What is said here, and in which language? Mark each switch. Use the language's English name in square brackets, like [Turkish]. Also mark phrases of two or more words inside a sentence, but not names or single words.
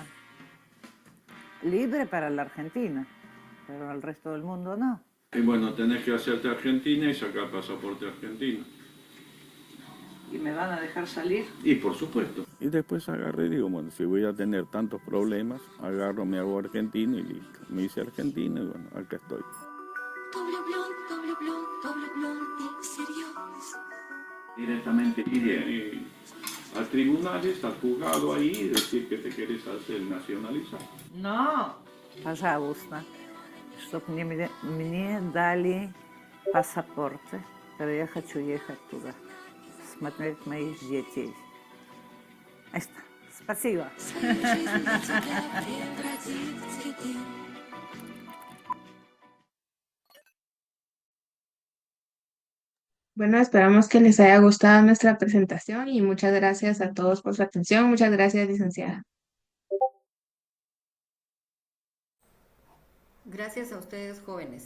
[Spanish] Libre para la Argentina, pero al resto del mundo no. Y bueno, tenés que hacerte argentina y sacar pasaporte argentino. ¿Y me van a dejar salir? Y por supuesto. Y después agarré y digo, bueno, si voy a tener tantos problemas, agarro, me hago argentino y listo. Me hice argentino y bueno, acá estoy. [Russian] То влюблен и всерьез. [Spanish] Directamente iré al tribunal, al juzgado ahí y decir que te querés hacer nacionalizar. No. [Russian] Пожалуйста, чтоб мне дали паспорты, pero я хочу ехать туда, смотреть моих детей. [Spanish] Ahí está. [Russian] Спасибо. Своей жизнью для тебя превратит цветы. [Spanish] Bueno, esperamos que les haya gustado nuestra presentación y muchas gracias a todos por su atención. Muchas gracias, licenciada. Gracias a ustedes, jóvenes.